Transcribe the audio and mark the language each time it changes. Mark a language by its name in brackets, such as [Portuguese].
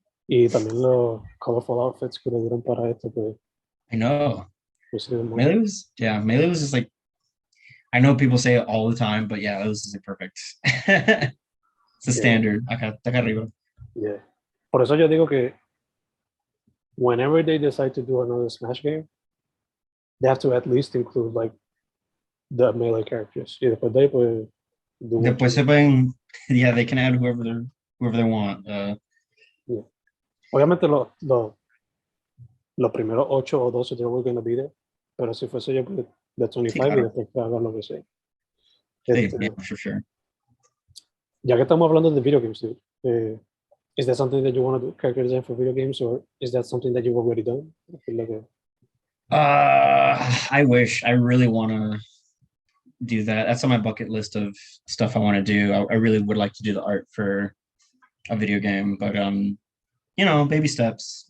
[Spanish] Y también los [English] colorful outfits [Spanish] que le dieron para esto, pues, [English] I know. [Spanish] pues sí, muy [English] Melee was just like I know people say it all the time, but yeah, it was just like perfect. It's a yeah, [Spanish] standard. Acá arriba. [English] yeah. [Spanish] Por eso yo digo que [English] whenever they decide to do another Smash game, they have to at least include like the melee characters. [Spanish] Y después de ahí, pues, [English] do what [Spanish] Después [English] you [Spanish] se pueden, [English] yeah, they can add whoever they want. [Spanish] yeah. Obviamente los primeros 8 o 12 [English] they were going to be there, [Spanish] pero si fuese yo pues, de Sí, 25 y claro. después que hagan lo que sea. Sí, Este, [English] yeah, for sure. [Spanish] ya que estamos hablando de [English] video games, dude, is that something that you want to do, character design for video games, or is that something that you've already done? I feel like I wish. I really want to do that. That's on my bucket list of stuff I want to do. I really would like to do the art for a video game, but baby steps.